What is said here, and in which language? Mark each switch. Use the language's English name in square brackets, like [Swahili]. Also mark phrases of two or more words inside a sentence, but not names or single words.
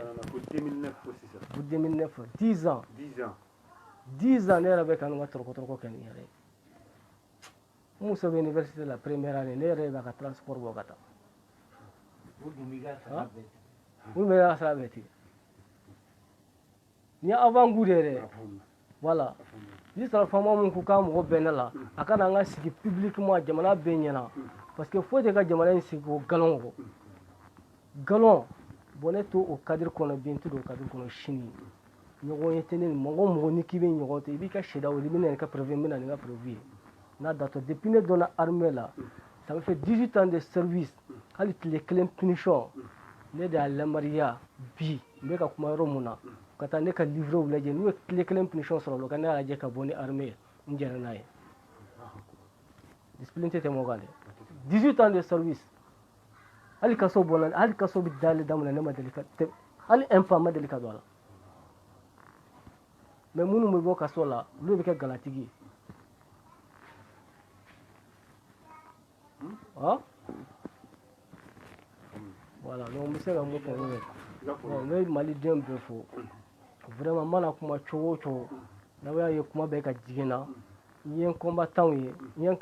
[Bambara] 2009 10 ans ne yɛrɛ bɛ ka n ka tɔrɔkɔ kɛ nin yɛrɛ ye n muso bɛ université la [French] première année [Bambara] ne yɛrɛ b'a ka transport bɔ ka taa mun bɛ ka sira bɛɛ tigɛ ni ye [French] avant goût de [Bambara] yɛrɛ voilà ni sara faama mun ko k'a mɔgɔ bɛ ne la a ka na an ka sigi publiquement jamana bɛɛ ɲɛna [French] parce que [Bambara] foyi tɛ ka jamana in sigi o galon kɔ galon bon ne to o cadre kɔnɔ bi n tɛ don o cadre kɔnɔ sini ɲɔgɔn ye tɛ ne ni mɔgɔ o mɔgɔ ni k'i bɛ ɲɔgɔn tɛ i b'i ka sariya wele i bɛ na nin ka preuve n bɛ na nin ka preuve ye n'a datɔ depuis ne donna armée la [French] ça me fait 18 ans de service [Bambara] hali tile kelen punition ne de y'a lamariya bi n bɛ ka kuma yɔrɔ mun na ka taa ne ka livrew lajɛ n'u ye tile kelen punition sɔrɔ o la ka ne y'a lajɛ ka bɔ ni armée ye n jɛra n'a ye discipline tɛ tɛmɛ o kan dɛ [French] 18 ans de service [Bambara] hali kaso bɔla hali kaso bɛ dayɛlɛ daminɛ ne ma deli ka hali [French] un pas [Bambara] ma deli ka don a la mais minnu bɛ bɔ kaso la olu bɛ kɛ galatigi ye [French] voilà donc [Bambara] n bɛ se ka mun fɔ n bɛ maliden bɛɛ fo vraiment n mana kuma cogo o cogo n'aw y'a ye kuma bɛ ka jigin na n ye n combattant ye n ye n